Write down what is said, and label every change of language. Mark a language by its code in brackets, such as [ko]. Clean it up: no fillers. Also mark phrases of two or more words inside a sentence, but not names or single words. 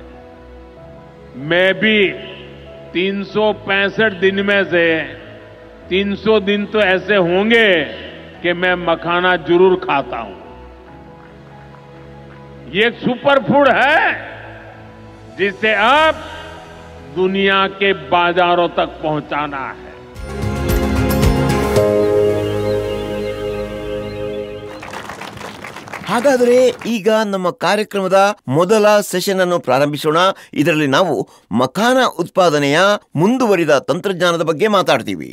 [hi] मैं भी 365 दिन में से 300 दिन तो ऐसे होंगे कि मैं मखाना जरूर खाता हूं। ये एक सुपर फूड है जिसे अब दुनिया के बाजारों तक पहुंचाना है। [kn] ಹಾಗಾದರೆ ಈಗ ನಮ್ಮ ಕಾರ್ಯಕ್ರಮದ ಮೊದಲ ಸೆಷನ್ ಅನ್ನು ಪ್ರಾರಂಭಿಸೋಣ. ಇದರಲ್ಲಿ ನಾವು ಮಖಾನ ಉತ್ಪಾದನೆಯ ಮುಂದುವರಿದ ತಂತ್ರಜ್ಞಾನದ ಬಗ್ಗೆ ಮಾತಾಡ್ತೀವಿ.